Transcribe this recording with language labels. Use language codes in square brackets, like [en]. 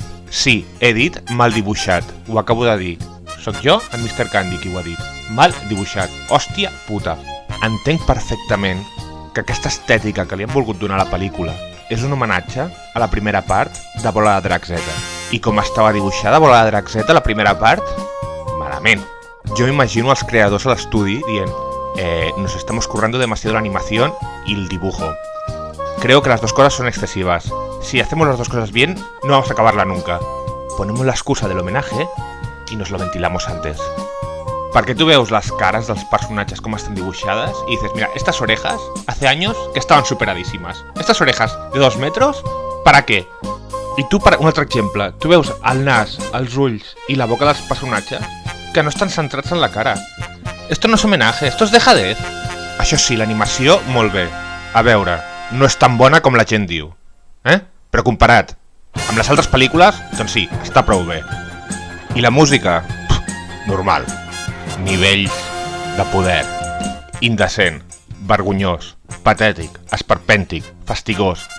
[ca] Sí, he dit mal dibuixat, ho acabo de dir. Soc jo, en Mr. Candy, qui ho ha dit. Mal dibuixat. Hòstia puta. Entenc perfectament que aquesta estètica que li han volgut donar a la pel·lícula és un homenatge a la primera part de Bola de Drac Z. I com estava dibuixada Bola de Drac Z, la primera part, malament. [es] Yo imagino a los creadores al estudio diciendo nos estamos currando demasiado la animación y el dibujo. Creo que las dos cosas son excesivas. Si hacemos las dos cosas bien, no vamos a acabarla nunca. Ponemos la excusa del homenaje y nos lo ventilamos antes. [ca] Perquè tu veus les cares dels personatges com estan dibuixades [es] y dices, mira, estas orejas hace años que estaban superadísimas. Estas orejas de 2 metros, ¿para qué? [ca] I tu, per un altre exemple, tu veus el nas, els ulls i la boca dels personatges que no estan centrats en la cara. [es] Esto no es homenaje, esto es dejadez. [ca] Això sí, l'animació, molt bé. A veure, no és tan bona com la gent diu. Però comparat amb les altres pel·lícules, doncs sí, està prou bé. I la música? Normal. Nivells de poder. Indecent. Vergonyós. Patètic. Esperpèntic. Fastigós.